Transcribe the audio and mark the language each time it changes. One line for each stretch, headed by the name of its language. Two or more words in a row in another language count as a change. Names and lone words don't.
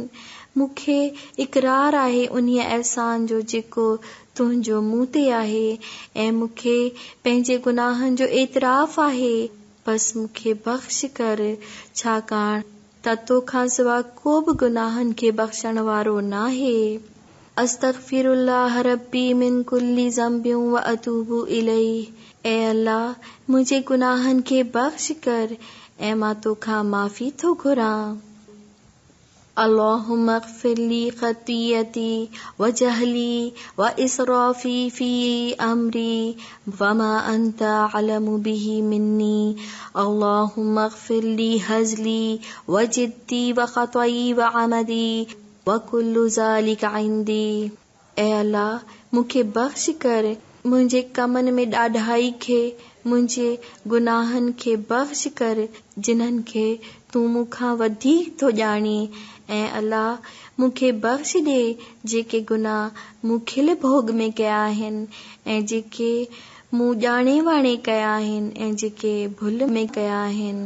Sindhi: मूंखे इक़रार आहे उन्हीअ अहसान जो जेको तुंहिंजो मूं ते आहे ऐं मूंखे पंहिंजे गुनाहनि जो एतिराफ़ आहे. बस मूंखे बख़्श कर, छाकाणि त तोखां सिवा को बि गुनाहनि खे बख़्शण वारो नाहे.
Arabic: أستغفر الله ربي من كل ذنب وأتوب إليه.
Sindhi: ऐं अल्लाह मुंहिंजे गुनाहनि खे बख़्श कर ऐं मां तोखां माफ़ी थो घुरां.
Arabic: اللهم اغفر لي خطيئتي وجهلي وإسرافي في أمري وما أنت أعلم به مني. اللهم اغفر لي هزلي وجدي وخطئي وعمدي وكل ذلك عندي.
Sindhi: ऐं अल्लाह मूंखे बख़्श कर मुंहिंजे कमनि में ॾाढाई खे, मुंहिंजे गुनाहनि खे बख़्श कर जिन्हनि खे तूं मूंखां वधीक थो ॼाणी. ऐं अल्लाह मूंखे बख़्श ॾे जेके गुनाह मूं खिल भोग में कया आहिनि ऐं जेके मूं ॼाणे वाणे कया आहिनि ऐं जेके भुल में कया आहिनि.